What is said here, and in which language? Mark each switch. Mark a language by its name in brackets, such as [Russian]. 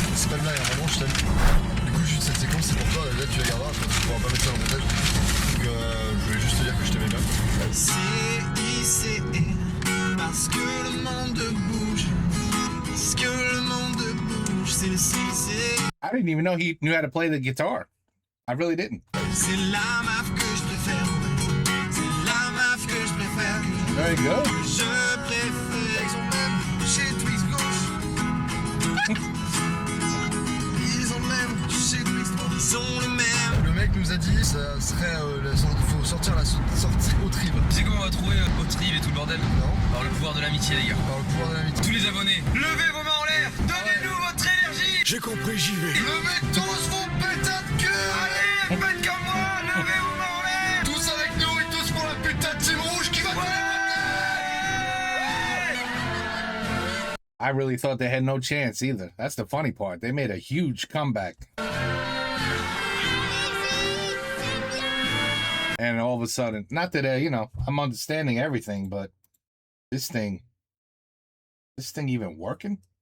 [French] C'est pas le blague, vraiment, je t'aime. Du coup, juste cette séquence, c'est pour toi. Là, tu la garderas. Tu pourras pas mettre ça dans mon montage. Donc, je voulais juste te dire que je t'aimais bien. CICE, parce que le monde bouge. Parce que le monde bouge, c'est le CICE. [English] I didn't even know he knew how to play the guitar. I really didn't. [French] C'est la meuf que je préfère. C'est la meuf que je préfère. [English] Very good. [French] Je préfère. Ils ont même chez Twix Gauche. Ils ont même chez Twix Gauche. Ils ont le même. Le mec nous a dit, ça serait. Il faut sortir la sortie au trib. Tu sais comment on va trouver au trib et tout le bordel? Non. Par le pouvoir de l'amitié, les gars. Par le pouvoir de l'amitié. Tous les abonnés, levez vos mains en l'air. Donnez-nous votre énergie. J'ai compris, j'y vais. Levez tous vos putain de queue. Allez, faites comme moi, levez vos mains en l'air. Tous avec nous et tous pour la putain de team rouge qui va [English] I really thought they had no chance either. That's the funny part. They made a huge comeback. And all of a sudden, not that, I'm understanding everything, but this thing even working?